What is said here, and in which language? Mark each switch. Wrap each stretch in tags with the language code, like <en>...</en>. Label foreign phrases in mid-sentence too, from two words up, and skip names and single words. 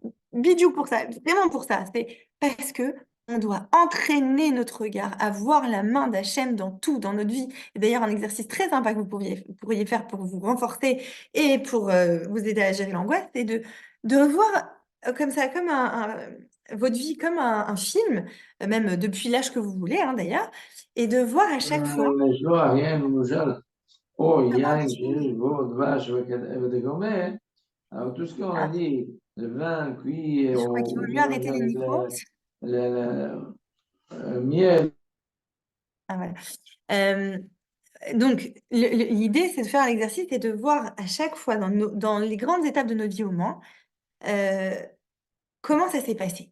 <fr>Bidou pour ça, vraiment pour ça. C'est parce que on doit entraîner notre regard à voir la main d'Hachem dans tout, dans notre vie. Et d'ailleurs, un exercice très sympa que pourriez faire pour vous renforcer et pour vous aider à gérer l'angoisse, c'est de voir comme ça, votre vie comme un film, même depuis l'âge que vous voulez, hein, d'ailleurs, et de voir à chaque fois</fr> <he>לא, אריה למשל, או</he> <fr>comment</fr> <he>יין,</he> <fr>Hachem,</fr> <he>שיש בו דבש וכדומה,</he> <fr>alors tout ce qu'on a ah, dit, le vin cuit je crois qu'il vaut ou mieux arrêter mélangé les avec micros. le miel. Ah, voilà. Euh, donc, l'idée, c'est de faire l'exercice et de voir à chaque fois dans les grandes étapes de notre vie au moins, euh, comment ça s'est passé.</fr>